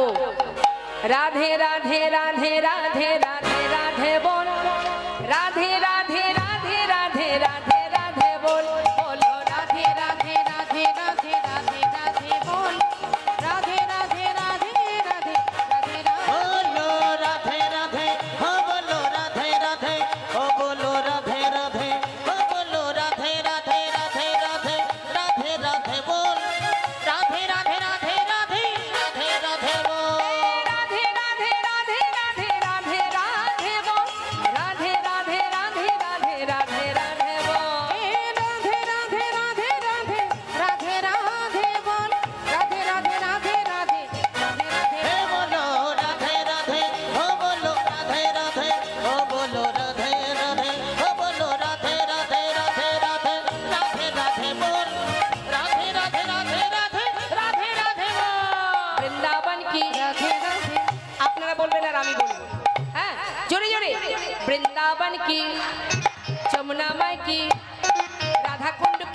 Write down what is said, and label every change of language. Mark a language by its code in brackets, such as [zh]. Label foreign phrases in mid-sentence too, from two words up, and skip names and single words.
[bn] রাধে রাধে রাধে রাধে রাধে রাধে বল, রাধে রাধে রাধে রাধে রাধে রাধে বল, বলো রাধে রাধে রাধে রাধে রাধে রাধে বল, রাধে রাধে রাধে রাধে রাধে রাধে [hi] बोलो राधे राधे हो बोलो राधे राधे हो बोलो राधे राधे हो बोलो राधे राधे राधे राधे राधे राधे बोल राधे राधे राधे राधे राधे राधे बोल [bn] রাধে রাধে রাধে রাধে রাধে রাধে বল, রাধে রাধে রাধে রাধে রাধে রাধে বল। রাধে রাধে রাধে রাধে রাধে রাধে বল, রাধে রাধে রাধে রাধে রাধে রাধে [hi] हे बोलो राधे राधे हो बोलो राधे राधे हो बोलो राधे राधे हो बोलो राधे राधे राधे राधे राधे राधे बोल राधे राधे राधे राधे राधे राधे बोल [bn] বৃন্দাবন কি, রাধে রাধে আপনারা বলবেন আর আমি বলবো। হ্যাঁ, জোরে জোরে। বৃন্দাবন কি, যমুনা মাই কি, রাধা